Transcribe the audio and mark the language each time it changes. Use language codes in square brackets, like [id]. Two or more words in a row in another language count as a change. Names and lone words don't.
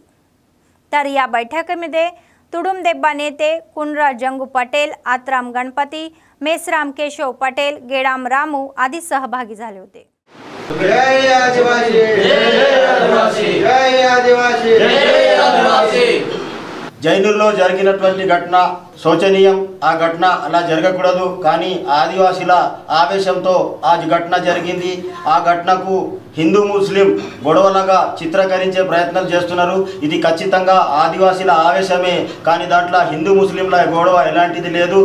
[mr] तर या बैठकीमध्ये तुडुंब देब्बा नेते कुंडरा जंगू पटेल, आत्राम गणपती, मेसराम केशव पटेल, गेडाम रामू आदी सहभागी झाले होते. जय आदिवासी, जय आदिवासी, जय आदिवासी, जय आदिवासी. [te] జైనూర్లో జరిగినటువంటి ఘటన శోచనీయం. ఆ ఘటన అలా జరగకూడదు. కానీ ఆదివాసీల ఆవేశంతో ఆ ఘటన జరిగింది. ఆ ఘటనకు హిందూ ముస్లిం గొడవలుగా చిత్రీకరించే ప్రయత్నాలు చేస్తున్నారు. ఇది ఖచ్చితంగా ఆదివాసీల ఆవేశమే, కానీ దాంట్లో హిందూ ముస్లింల గొడవ ఎలాంటిది లేదు.